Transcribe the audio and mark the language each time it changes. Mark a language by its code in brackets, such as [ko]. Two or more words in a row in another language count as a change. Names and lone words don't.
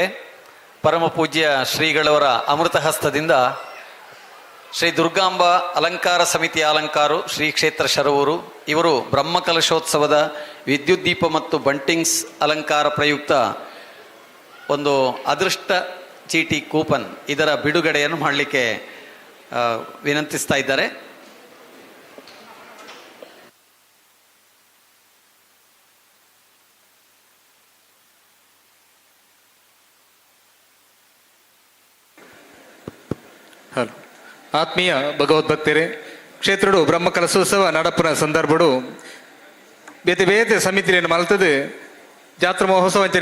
[kn] ಪರಮ ಪೂಜ್ಯ ಶ್ರೀಗಳವರ ಅಮೃತ ಹಸ್ತದಿಂದ ಶ್ರೀ ದುರ್ಗಾಂಬ ಅಲಂಕಾರ ಸಮಿತಿಯ ಅಲಂಕಾರು ಶ್ರೀ ಕ್ಷೇತ್ರ ಶರವೂರು ಇವರು ಬ್ರಹ್ಮಕಲಶೋತ್ಸವದ ವಿದ್ಯುತ್ ದೀಪ ಮತ್ತು ಬಂಟಿಂಗ್ಸ್ ಅಲಂಕಾರ ಪ್ರಯುಕ್ತ ಒಂದು ಅದೃಷ್ಟ ಚೀಟಿ ಕೂಪನ್ ಇದರ ಬಿಡುಗಡೆಯನ್ನು ಮಾಡಲಿಕ್ಕೆ ವಿನಂತಿಸ್ತಾ ಇದ್ದಾರೆ. [tcy] ಹಲೋ ಆತ್ಮೀಯ ಭಗವದ್ಭಕ್ತರೇ, ಕ್ಷೇತ್ರಡು ಬ್ರಹ್ಮಕಲಶೋತ್ಸವ ನಡಪುನ ಸಂದರ್ಭಡು ಬೇತೆ ಬೇತೆ ಸಮಿತಿಯನ್ನು ಮಲ್ತದು ಜಾತ್ರಾ ಮಹೋತ್ಸವ ಅಂಚನೆ